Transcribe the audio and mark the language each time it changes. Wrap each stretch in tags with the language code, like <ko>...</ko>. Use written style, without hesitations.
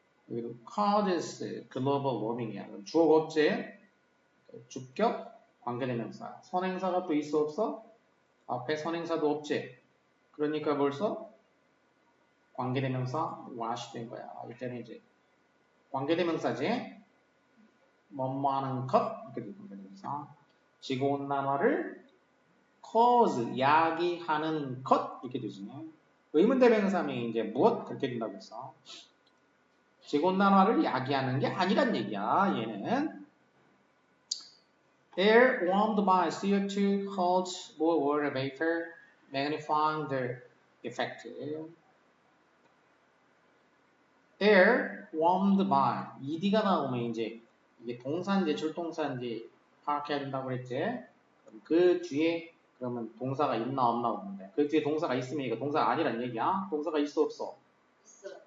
<en>여기도 causes global warming이야.</en> <ko>주어 법제 주격 관계대명사 선행사가 또 있어 없어? 앞에 선행사도 없지. 그러니까 벌써 관계대명사 what이 된 거야. 이때는 이제 관계대명사지. 뭐뭐하는 것 이렇게 된 관계대명사. 지구온난화를 cause 야기하는 것 이렇게 되지. 의문대명사면 이제 무엇 그렇게 된다고 했어. 지구온난화를 야기하는 게 아니란 얘기야. 얘는</ko> <en>air warmed by CO2 holds more water vapor, magnifying the effect.</en> <ko>air warmed by ed가 나오면 이제 이게 동사인지 줄동사인지 파악해야 된다고 그랬지. 그 뒤에 그러면 동사가 있나 없나 없는데 그 뒤에 동사가 있으면 이거 동사가 아니란 얘기야. 동사가 있어 없어? 있어요.</ko>